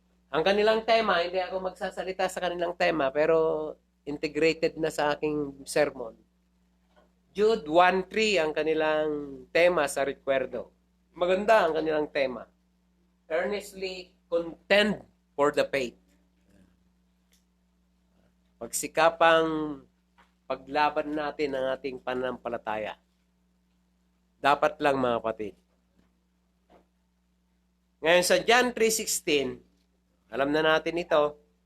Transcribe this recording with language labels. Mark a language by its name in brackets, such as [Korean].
[Filipino] Ang kanilang tema, hindi ako magsasalita sa kanilang tema, pero integrated na sa aking sermon. Jude 1:3 ang kanilang tema sa Recuerdo. Maganda ang kanilang tema. [English] Earnestly contend for the faith. [Filipino] Pagsikapang paglaban natin ang ating pananampalataya. Dapat lang mga kapatid. Ngayon sa John 3:16, alam na natin ito.